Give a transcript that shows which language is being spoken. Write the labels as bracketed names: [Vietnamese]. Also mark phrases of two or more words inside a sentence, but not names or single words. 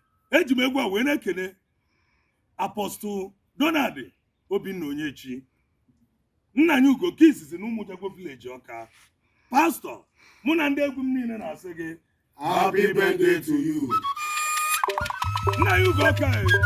[Igbo] Eji m egwu a wee na-ekene Apostle Donald Obinna Onyechi, nna anyị ugo nke izizi na Ụmụjagwo Village Ọka. Pastor, mụ na ndị egwu m niile na-asị gị, [English] Happy birthday to you. Now you go, okay.